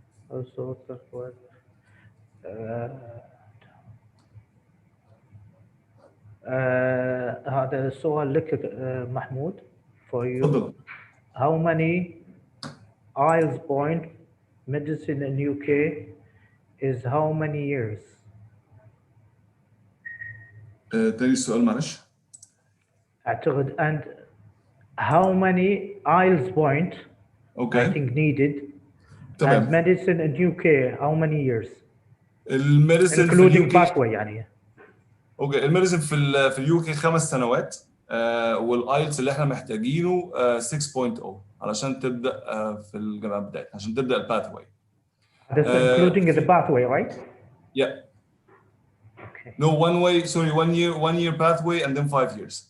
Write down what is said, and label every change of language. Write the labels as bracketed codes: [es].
[en] Also, [ar] هذا سؤال لك محمود [en] for you. [ar] تفضل. [en] How many IELTS point medicine in UK is how many years? [ar] تاني السؤال معلش. أعتقد [en] and how many IELTS point I think needed and medicine in UK how many years? [ar] الميديسن في [en] including [ar] pathway يعني. اوكي الميديسن في اليو كي 5 سنوات والايلتس اللي احنا محتاجينه 6.0 علشان تبدا في الجامعه بتاعتنا عشان تبدا الباثواي. [en] That's including the pathway, right? Yeah. Okay. No, one year pathway and then 5 years.